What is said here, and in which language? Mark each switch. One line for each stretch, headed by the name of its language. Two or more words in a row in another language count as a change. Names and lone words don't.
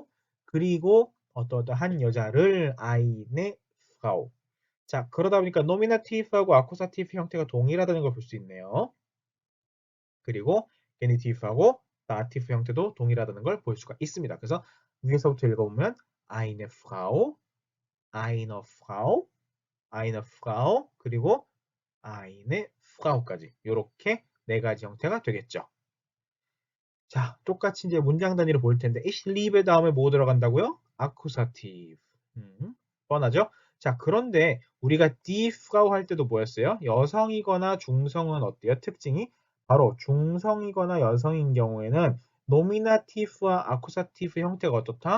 Korean: 그리고 어떠한 여자를
German: eine Frau.
Korean: 자, 그러다 보니까 노미나티브하고 아쿠사티브 형태가 동일하다는 걸 볼 수 있네요. 그리고 게니티브하고 다티브 형태도 동일하다는 걸 볼 수가 있습니다. 그래서 위에서부터 읽어보면
German: eine Frau, eine Frau, eine Frau,
Korean: 그리고
German: eine Frau
Korean: 까지 이렇게 네 가지 형태가 되겠죠. 자, 똑같이 이제 문장 단위로 볼 텐데
German: ich liebe
Korean: 다음에 뭐 들어간다고요? 아쿠사티브. 뻔하죠? 자, 그런데 우리가
German: die Frau
Korean: 할 때도 뭐였어요? 여성이거나 중성은 어때요? 특징이 바로 중성이거나 여성인 경우에는 노미나티브와 아쿠사티브 형태가 어떻다?